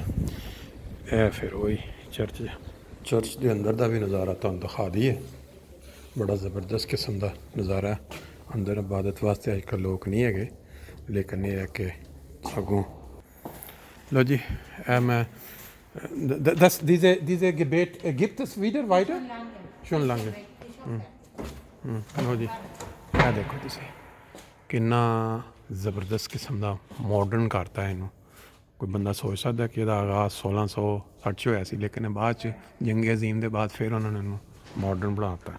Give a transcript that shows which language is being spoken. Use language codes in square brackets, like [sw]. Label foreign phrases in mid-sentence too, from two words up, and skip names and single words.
[pa] ਇਹ ਫਿਰ ਉਹੀ ਚਰਚ ਦੇ ਅੰਦਰ ਦਾ ਵੀ ਨਜ਼ਾਰਾ ਤੁਹਾਨੂੰ ਦਿਖਾ ਦਈਏ। ਬੜਾ ਜ਼ਬਰਦਸਤ ਕਿਸਮ ਦਾ ਨਜ਼ਾਰਾ। ਅੰਦਰ ਇਬਾਦਤ ਵਾਸਤੇ ਅੱਜ ਕੱਲ੍ਹ ਲੋਕ ਨਹੀਂ ਹੈਗੇ, ਲੇਕਿਨ ਇਹ ਹੈ ਕਿ ਸਗੋਂ ਲਓ ਜੀ, ਇਹ ਮੈਂ [de] diese Gebet gibt es wieder weiter? Schon lange. [pa] ਲਓ ਜੀ, ਇਹ ਦੇਖੋ ਤੁਸੀਂ ਕਿੰਨਾ ਜ਼ਬਰਦਸਤ ਕਿਸਮ ਦਾ ਮਾਡਰਨ ਕਰਤਾ ਇਹਨੂੰ। ਕੋਈ ਬੰਦਾ ਸੋਚ ਸਕਦਾ ਕਿ ਇਹਦਾ ਆਗਾਜ਼ 1660 'ਚ ਹੋਇਆ ਸੀ, ਲੇਕਿਨ ਬਾਅਦ 'ਚ ਜੰਗ ਅਜ਼ੀਮ ਦੇ ਬਾਅਦ ਫਿਰ ਉਹਨਾਂ ਨੇ ਇਹਨੂੰ ਮਾਡਰਨ ਬਣਾ ਦਿੱਤਾ।